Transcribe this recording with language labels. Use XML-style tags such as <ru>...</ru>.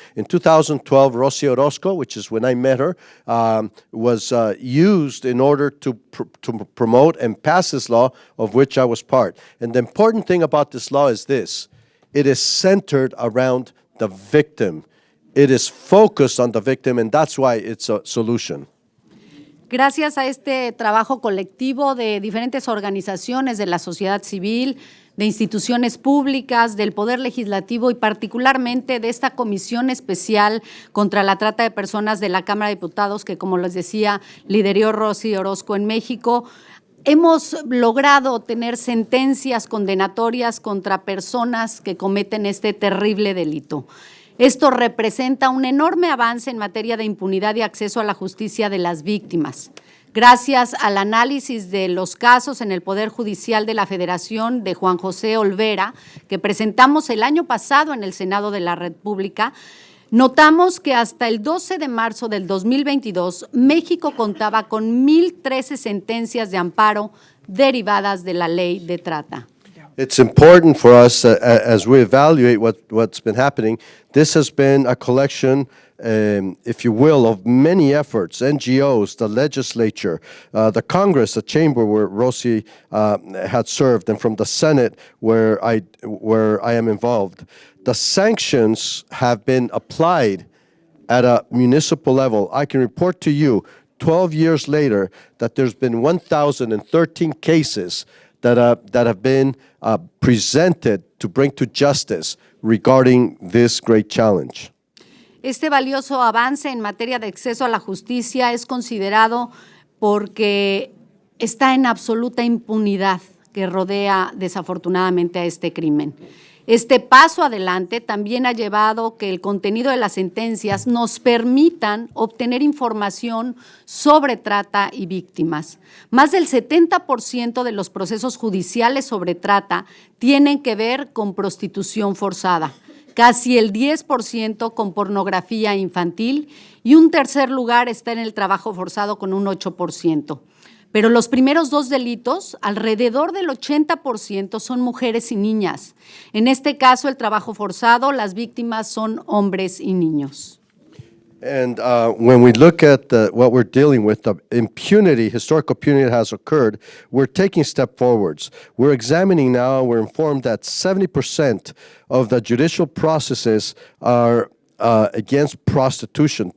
<en>In 2012, Rosy Orozco, which is when I met her, was used in order to promote and pass this law, of which I was part. And the important thing about this law is this: it is centered around the victim. It is focused on the victim, and that's why it's a solution.</en> <es>Gracias a este trabajo colectivo de diferentes organizaciones de la sociedad civil, de instituciones públicas, del Poder Legislativo y particularmente de esta Comisión Especial contra la Trata de Personas de la Cámara de Diputados, que, como les decía, lideró Rosy Orozco en México, hemos logrado tener sentencias condenatorias contra personas que cometen este terrible delito. Esto representa un enorme avance en materia de impunidad y acceso a la justicia de las víctimas. Gracias al análisis de los casos en el Poder Judicial de la Federación de Juan José Olvera, que presentamos el año pasado en el Senado de la República, notamos que hasta el 12 de marzo del 2022, México contaba con 1,013 sentencias de amparo derivadas de la ley de trata.</es> <en>It's important for us, as we evaluate what's been happening, this has been a collection, if you will, of many efforts, NGOs, the legislature, the Congress, the chamber where Rosy had served, and from the Senate where I am involved. The sanctions have been applied at a municipal level. I can report to you 12 years later that there's been 1,013 cases that have been presented to bring to justice regarding this great challenge.</en> <es>Este valioso avance en materia de acceso a la justicia es considerado porque está en absoluta impunidad que rodea desafortunadamente a este crimen. Este paso adelante también ha llevado que el contenido de las sentencias nos permitan obtener información sobre trata y víctimas. Más del 70% de los procesos judiciales sobre trata tienen que ver con prostitución forzada. casi el 10% con pornografía infantil y un tercer lugar está en el trabajo forzado con un 8%. Pero los primeros dos delitos, alrededor del 80% son mujeres y niñas. En este caso, el trabajo forzado, las víctimas son hombres y niños.</es> <en>And when we look at what we're dealing with, the impunity, historical impunity that has occurred, we're taking step forwards. We're examining now, we're informed that 70% of the judicial processes are against prostitution.</en>